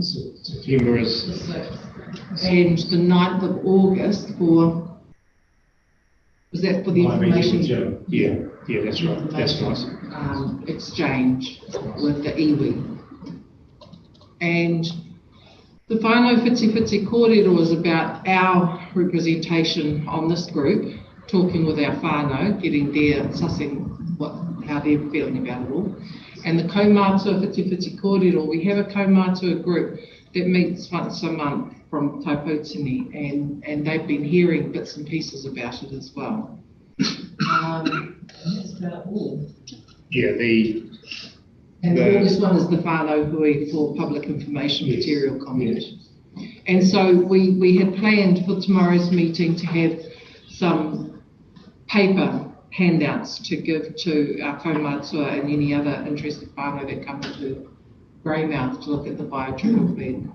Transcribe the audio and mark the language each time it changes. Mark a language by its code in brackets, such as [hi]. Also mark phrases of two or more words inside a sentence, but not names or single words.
[en] September is. And the 9th of August for, was that for the information? Yeah, that's right. That's nice. Exchange with the iwi. And the [mi] whānau whiti kōrero [en] was about our representation on this group, talking with our whānau, getting their, sussing how they're feeling about it all. And the [mi] kaumātua whiti kōrero, [en] we have a kaumātua group that meets once a month from Taupōtini, and they've been hearing bits and pieces about it as well. That's about all. Yeah, and the August one is the [mi] whānau hui [en] for public information material comment. Yes. And so we had planned for tomorrow's meeting to have some paper handouts to give to our kaumātua and any other interested whānau that come to Greymouth to look at the biotrial bed.